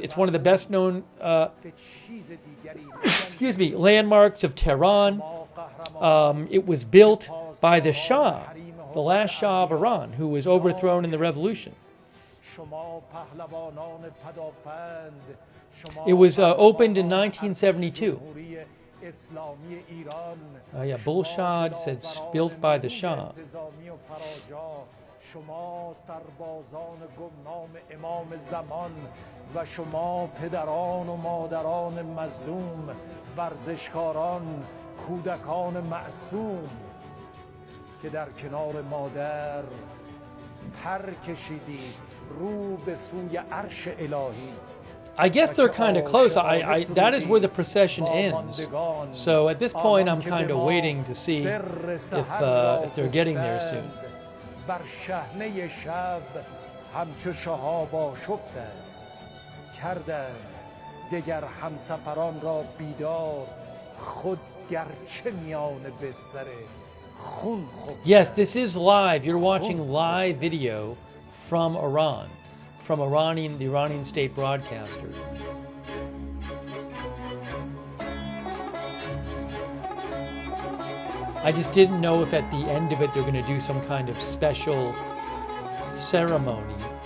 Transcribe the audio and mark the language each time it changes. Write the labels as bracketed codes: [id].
[en] It's one of the best known [fa] به چیز دیگری [en] excuse me, landmarks of Tehran. It was built by the Shah, the last Shah of Iran, who was overthrown in the revolution. [fa] شما پهلوانان پدافند شما [en] It was opened in 1972. [fa] جمهوری اسلامی ایران [en] Yeah, Bulshad said it's built by the Shah. [fa] انتظامی و فراجا شما سربازان گمنام امام زمان و شما پدران و مادران مظلوم ورزشکاران کودکان معصوم که در کنار مادر پر کشیدید رو به سوی عرش الهی [en] I guess they're kind of close. That is where the procession ends. So at this point, I'm kind of waiting to see if they're getting there soon. [fa] بر شحنه شب همچو شهاب آشفتند کردند دگر همسفران را بیدار خود گرچه میان بستر خون خفت. [en] Yes, this is live. You're watching live video from Iran, from the Iranian state broadcaster. I just didn't know if at the end of it they're going to do some kind of special ceremony.